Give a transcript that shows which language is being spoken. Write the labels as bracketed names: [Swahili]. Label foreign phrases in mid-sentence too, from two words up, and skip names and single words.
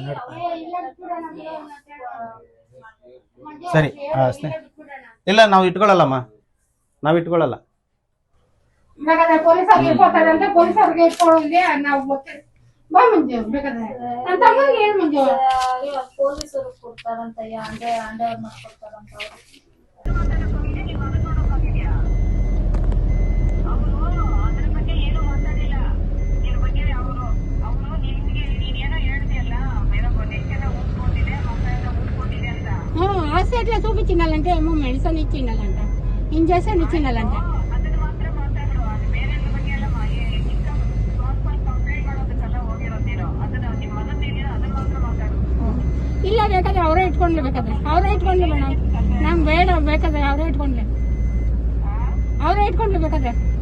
[Kannada] ಸರಿ, ಇಲ್ಲ ನಾವು ಇಟ್ಕೊಳ್ಳಲ್ಲಮ್ಮ, ನಾವ್ ಇಟ್ಕೊಳ್ಳಲ್ಲ. ಪೊಲೀಸರಿಗೆ ಇಟ್ಕೊತಾರೆ ಅಂತ ಪೊಲೀಸರಿಗೆ ಇಟ್ಕೊಳ್ಳೋದೇ ನಾವು ಬಾ ಮುಂಜೆ ಬೇಕಾದ್ರೆ ನನ್ನ ತಮ್ಮನಿಗೆ ಏನ್ ಮುಂಜೆ ಪೊಲೀಸರು ಕೊಡ್ತಾರಂತ ಅಂಡರ್ ಮಾಡ್ಕೊಡ್ತಾರಂತ. [Telugu] హాస్పిటల్ చూపించినాలంటే ఏమో మెడిసిన్ ఇచ్చిండాలంట, ఇంజక్షన్ ఇచ్చిండాలంట. [Kannada] ಇಲ್ಲ ಬೇಕಾದ್ರೆ ಅವರೇ ಇಟ್ಕೊಂಡ್ಲಿ, ಬೇಕಾದ್ರೆ ಅವರೇ ಇಟ್ಕೊಂಡ್ಲಿ ಮೇಡಮ್. ನಮ್ ಬೇಡ, ಬೇಕಾದ್ರೆ ಅವರೇ ಇಟ್ಕೊಂಡ್ಲಿ, ಅವರೇ ಇಟ್ಕೊಂಡ್ಲಿ ಬೇಕಾದ್ರೆ.